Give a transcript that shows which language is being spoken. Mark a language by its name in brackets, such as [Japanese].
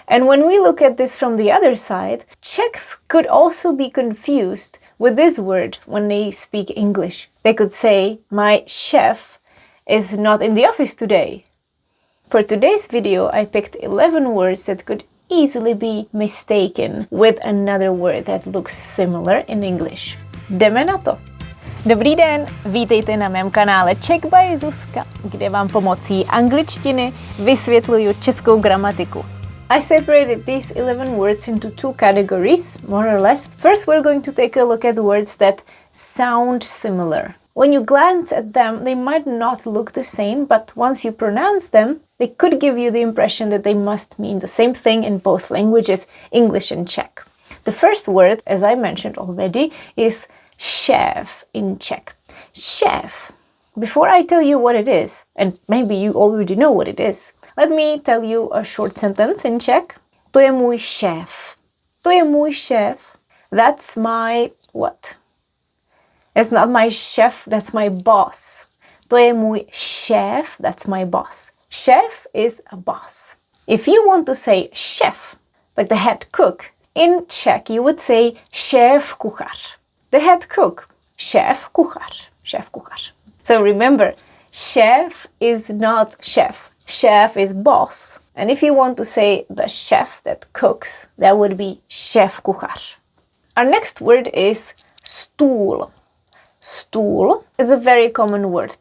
[English] And when we look at this from the other side, Czechs could also be confused with this word when they speak English. They could say, my chef is not in the office today. For today's video, I picked 11 words that could easily be mistaken with another word that looks similar in English. [Czech] Jdeme na to! Dobrý den, vítejte na mém kanále Czech by Zuzka, kde vám pomocí angličtiny vysvětluju českou gramatiku. [English] I separated these 11 words into two categories, more or less. First, we're going to take a look at words that sound similar. When you glance at them, they might not look the same, but once you pronounce them, they could give you the impression that they must mean the same thing in both languages, English and Czech. The first word, as I mentioned already, is chef in Czech. Chef. Before I tell you what it is, and maybe you already know what it is, let me tell you a short sentence in Czech. [Czech] To je můj šéf. To je můj šéf. [English] That's my what? It's not my chef, that's my boss. [Czech] To je můj šéf, [English] that's my boss. Chef is a boss. If you want to say chef, like the head cook, in Czech you would say šéf kuchař. The head cook, šéf kuchař, šéf kuchař. So remember, chef is not chef. Chef is boss. And if you want to say the chef that cooks, that would be šéf kuchař. Our next word is stůl. Stůl is a very common word.